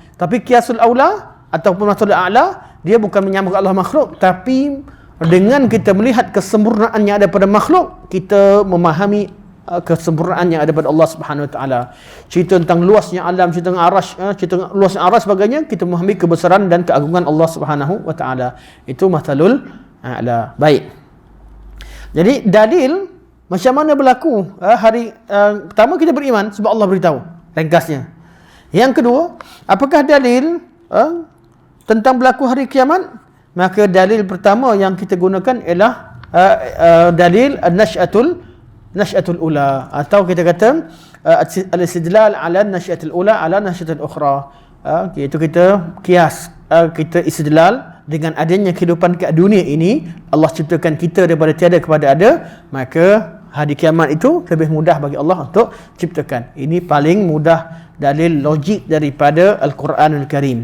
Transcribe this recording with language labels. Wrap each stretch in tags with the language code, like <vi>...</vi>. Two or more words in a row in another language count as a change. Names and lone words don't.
<ms>Tapi</ms> <ar>قياس الأولى</ar> <ms>ataupun</ms> <ar>المثل الأعلى,</ar> <ms>dia bukan menyamakan Allah makhluk, tapi dengan kita melihat kesempurnaan yang ada pada makhluk, kita memahami kesempurnaan yang ada pada Allah</ms> <ar>سبحانه وتعالى.</ar> <ms>Cerita tentang luasnya alam, cerita tentang arasy, cerita tentang luasnya arasy sebagainya, kita memahami kebesaran dan keagungan Allah</ms> <ar>سبحانه وتعالى. Itu المثل الأعلى.</ar> <ms>Baik. Jadi dalil macam mana berlaku pertama kita beriman sebab Allah beritahu, ringkasnya. Yang kedua, apakah dalil tentang berlaku hari kiamat? Maka dalil pertama yang kita gunakan ialah dalil</ms> <ar>النشأة الأولى,</ar> <ms>atau kita kata</ms> <ar>الاستدلال على النشأة الأولى على النشأة الأخرى.</ar> <ms>Iaitu kita kias, kita istidlal dengan adanya kehidupan kat dunia ini. Allah ciptakan kita daripada tiada kepada ada, maka hari kiamat itu lebih mudah bagi Allah untuk ciptakan. Ini paling mudah dalil logik daripada Al-Quranul Karim.</ms>